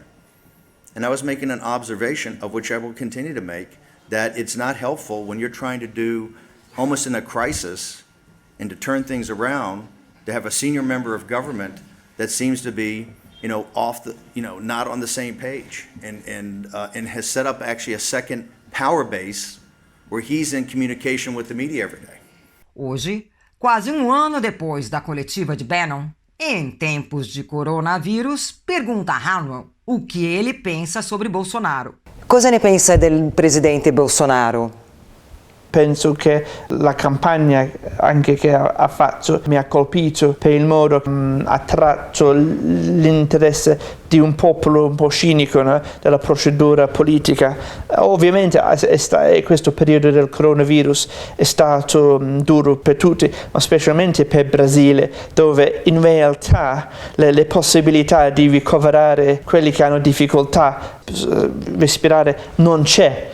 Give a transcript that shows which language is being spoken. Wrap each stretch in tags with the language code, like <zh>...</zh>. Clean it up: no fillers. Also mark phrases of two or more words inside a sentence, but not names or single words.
<en>And I was making an observation, of which I will continue to make, that it's not helpful when you're trying to do, almost in a crisis, and to turn things around, to have a senior member of government that seems to be, not on the same page, and has set up actually a second power base where he's in communication with the media every day.</en> <pt>Hoje, quase um ano depois da coletiva de Bannon, em tempos de coronavírus, pergunta a Hartnell o que ele pensa sobre Bolsonaro.</pt> <it>Cosa ne pensa del presidente Bolsonaro? Penso che la campagna anche che ha fatto mi ha colpito per il modo che ha attratto l'interesse di un popolo un po' cinico, no? Della procedura politica. Ovviamente questo periodo del coronavirus è stato duro per tutti, ma specialmente per il Brasile, dove in realtà le possibilità di ricoverare quelli che hanno difficoltà a respirare non c'è.</it>